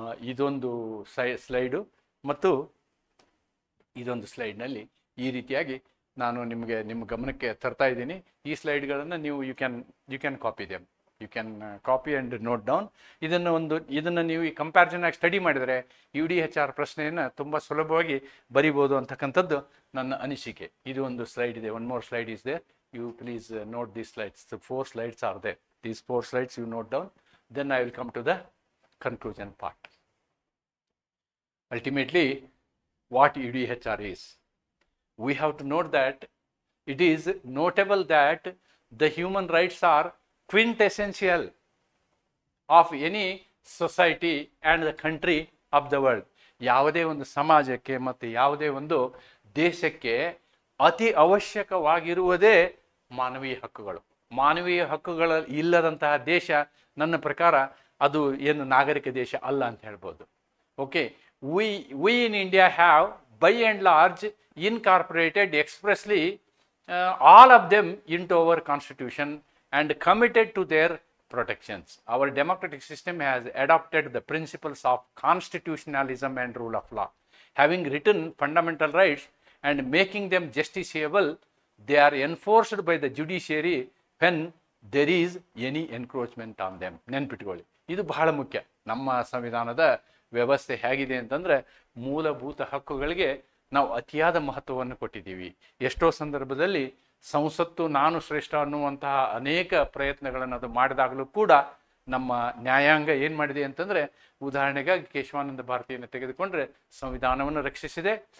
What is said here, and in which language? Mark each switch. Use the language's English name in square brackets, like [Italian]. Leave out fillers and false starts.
[Kannada] ಇದೊಂದು ಸ್ಲೈಡು ಮತ್ತು ಇದೊಂದು ಸ್ಲೈಡ್ನಲ್ಲಿ ಈ ರೀತಿಯಾಗಿ ನಾನು ನಿಮ್ಮ ಗಮನಕ್ಕೆ ತರ್ತಾ ಇದ್ದೀನಿ. ಈ ಸ್ಲೈಡ್ಗಳನ್ನು ನೀವು [English] You can copy them, you can copy and note down. [Kannada] ಇದನ್ನು ನೀವು ಈ ಕಂಪ್ಯಾರಿಸನ್ ಆಗಿ ಸ್ಟಡಿ ಮಾಡಿದರೆ UDHR ಪ್ರಶ್ನೆಯನ್ನು ತುಂಬ ಸುಲಭವಾಗಿ ಬರಿಬೋದು ಅಂತಕ್ಕಂಥದ್ದು ನನ್ನ ಅನಿಸಿಕೆ. ಇದು ಒಂದು ಸ್ಲೈಡ್ ಇದೆ. [English] One more slide is there. You please note these slides. The 4 slides are there. These 4 slides you note down. Then I will come to the conclusion part. Ultimately, what UDHR is. We have to note that it is notable that the human rights are quintessential of any society and the country of the world. [Kannada] ಯಾವುದೇ ಒಂದು ಸಮಾಜಕ್ಕೆ ಮತ್ತು ಯಾವುದೇ ಒಂದು ದೇಶಕ್ಕೆ ಅತಿ ಅವಶ್ಯಕವಾಗಿರುವುದೇ ಮಾನವೀಯ ಹಕ್ಕುಗಳು. ಮಾನವೀಯ ಹಕ್ಕುಗಳ ಇಲ್ಲದಂತಹ ದೇಶ ನನ್ನ ಪ್ರಕಾರ ಅದು ಏನು ನಾಗರಿಕ ದೇಶ ಅಲ್ಲ ಅಂತ ಹೇಳ್ಬೋದು. [English] Okay, we in India have by and large incorporated expressly all of them into our constitution and committed to their protections. Our democratic system has adopted the principles of constitutionalism and rule of law. Having written fundamental rights and making them justiciable, they are enforced by the judiciary when there is any encroachment on them. [Kannada] ನೆನ್ಪಿಟ್ಕೊಳ್ಳಿ, ಇದು ಬಹಳ ಮುಖ್ಯ. ನಮ್ಮ ಸಂವಿಧಾನದ ವ್ಯವಸ್ಥೆ ಹೇಗಿದೆ ಅಂತಂದರೆ ಮೂಲಭೂತ ಹಕ್ಕುಗಳಿಗೆ ನಾವು ಅತಿಯಾದ ಮಹತ್ವವನ್ನು ಕೊಟ್ಟಿದ್ದೀವಿ. ಎಷ್ಟೋ ಸಂದರ್ಭದಲ್ಲಿ ಸಂಸತ್ತು ನಾನು ಶ್ರೇಷ್ಠ ಅನ್ನುವಂತಹ ಅನೇಕ ಪ್ರಯತ್ನಗಳನ್ನು ಅದು ಮಾಡಿದಾಗಲೂ ಕೂಡ ನಮ್ಮ ನ್ಯಾಯಾಂಗ ಏನು ಮಾಡಿದೆ ಅಂತಂದರೆ, ಉದಾಹರಣೆಗಾಗಿ ಕೇಶವಾನಂದ ಭಾರತಿಯನ್ನು ತೆಗೆದುಕೊಂಡ್ರೆ ಸಂವಿಧಾನವನ್ನು ರಕ್ಷಿಸಿದೆ.